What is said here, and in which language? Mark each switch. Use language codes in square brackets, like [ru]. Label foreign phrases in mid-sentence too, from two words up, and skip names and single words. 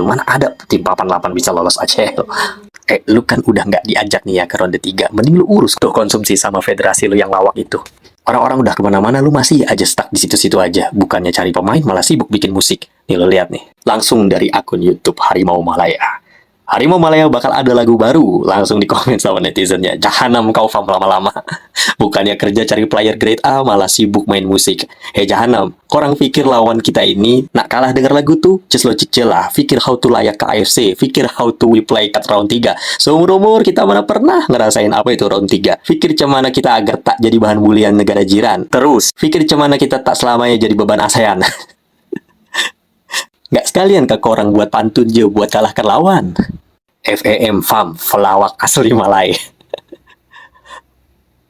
[id] Mana ada tim papan 8 bisa lolos ECL. Lu kan udah nggak diajak nih ya ke ronde 3. Mending lu urus tuh konsumsi sama federasi lu yang lawak itu. Orang-orang udah kemana-mana, lu masih aja stuck di situ-situ aja. Bukannya cari pemain, malah sibuk bikin musik. Nih lu lihat nih, langsung dari akun YouTube Harimau Malaya. Harimau Malaya bakal ada lagu baru. Langsung dikomen sama netizennya. [ms] Jahanam kau fam lama-lama. Bukannya kerja cari [en] player grade A, [ms] malah sibuk main musik. Jahanam, korang pikir lawan kita ini nak kalah denger lagu tuh? Ceslo lah. Fikir [en] how to [ms] layak ke AFC. [en] Fikir how to we play cut round 3. [id] Seumur-umur kita mana pernah ngerasain apa itu round 3. [ms] Fikir cemana kita agar tak jadi bahan bulian negara jiran. Terus, fikir cemana kita tak selamanya jadi beban ASEAN. Nggak sekalian ke korang buat pantun je buat kalahkan lawan. FAM, pelawak asli Malay.